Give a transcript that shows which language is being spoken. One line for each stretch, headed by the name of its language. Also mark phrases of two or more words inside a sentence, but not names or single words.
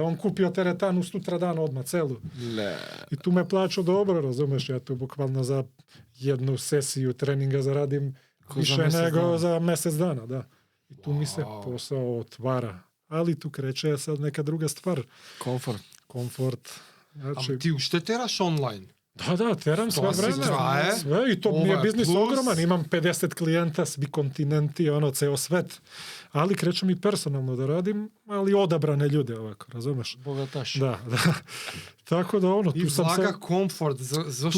Serbian: On kupio teretanu sutra dan odmah, celu. I tu me plaću dobro, razumeš, ja tu bukvalno za jednu sesiju treninga zaradim više nego za mesec dana, da. I tu mi se posao otvara. Ali tu kreće sad neka druga stvar. Komfort. Znači,
Macedonian: ti уште тераш онлайн?
Serbian: Da, teram sve To se vreme. traje. Sve, i to mi je Ovo je biznis plus. ogroman. Imam 50 klijenta, svi kontinenti, ceo svet. Ali krećem i personalno da radim, ali odabrane ljude ovako, razumeš? Bogataš. Da. Tako da I tu sam vlaga se... komfort. Zašto